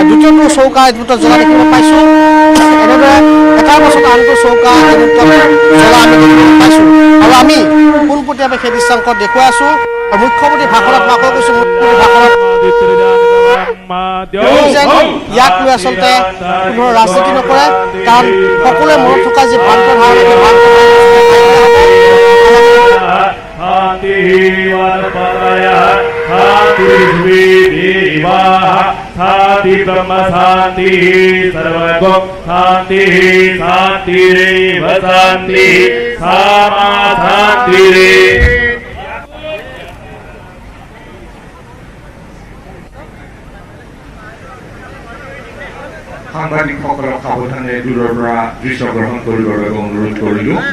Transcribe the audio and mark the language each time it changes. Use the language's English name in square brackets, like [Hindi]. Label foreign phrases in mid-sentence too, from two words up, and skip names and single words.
[Assamese] দ্বিতীয়টো চৌকা এইটো জ্বলা দেখিবলৈ পাইছোঁ এনেদৰে এটাৰ পাছত আনটো চৌকা জ্বলা আমি দেখিবলৈ পাইছোঁ আৰু আমি পোনপটীয়াকৈ সেই দৃশ্যাংশ দেখুৱাই আছোঁ আৰু মুখ্যমন্ত্ৰী ভাষণত মই আকৌ কৈছোঁ মুখ্যমন্ত্ৰী ভাষণত ইয়াক লৈ আচলতে কোনো ৰাজনীতি নকৰে কাৰণ সকলোৱে মনত থকা যি ভ্ৰান্ত ধাৰণা [Sanskrit] शांति ब्रह्म शांति सर्वगो शांति शांति रेव शांति सामा शांति रे [Assamese] সাংবাদিকসকলক সাৱধানে দূৰৰ পৰা দৃশ্য গ্ৰহণ কৰিবৰ বাবে অনুৰোধ কৰিলো